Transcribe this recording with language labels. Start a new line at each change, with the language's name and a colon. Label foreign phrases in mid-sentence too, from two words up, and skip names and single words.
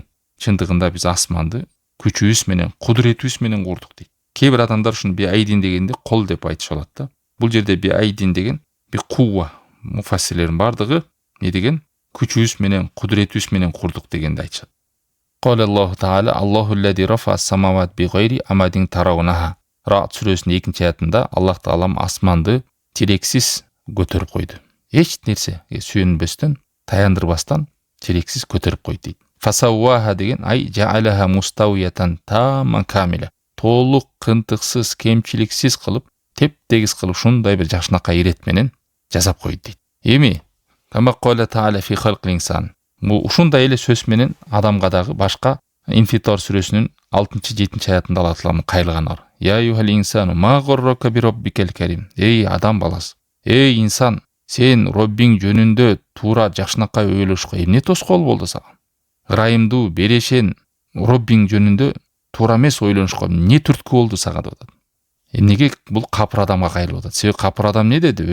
Kyrgyz: Чындыгында биз асманды күчүбүз менен, кудуретибиз менен курдук дейт. Кээ бир адамдар ушуну
Arabic: بأيد
Kyrgyz: дегенде кол деп айтышып алат да. Бул жерде
Arabic: بأيد
Kyrgyz: деген
Arabic: بقوة.
Kyrgyz: Муфассирлердин бардыгы не деген? Күчүбүз менен, кудуретибиз менен курдук дегенди айтышат.
Arabic: قال الله تعالى الله الذي رفع السماوات بغير عمد ترونها.
Kyrgyz: Раат сүрөсүнүн 2 аятында Аллах Таалам асманды терексиз көтөрүп койду. Эч нерсе сүйөнбөстөн, таяндырбастан терексиз көтөрүп койду дейт.
Arabic: Фасауаха деген أي جعلها مستوية تماما كاملة.
Kyrgyz: Толук кынтыксыз, кемчиликсиз кылып, теп-тегиз кылып шундай бир жакшынакай ирет менен жасап койду дейт. Эми
Arabic: كما قال تعالى في خلق الإنسان.
Kyrgyz: Бул ушундай эле сөз менен адамга дагы башка Инфитар сүрөсүнүн 6-7 аятында Алла Таалам кайрылганы бар.
Arabic: يا أيها الإنسان ما غرك بربك الكريم.
Kyrgyz: Эй адам баласы, эй инсан, сен Роббиң жөнүндө туура жакшынакай ойлошко эмне тоскоол болду сага? Ырайымдуу, берешен Роббиң жөнүндө туура эмес ойлонушко эмне түрткү болду сага деп атат. Эмнеге бул капыр адамга кайрылып атат? Себеби капыр адам не деди?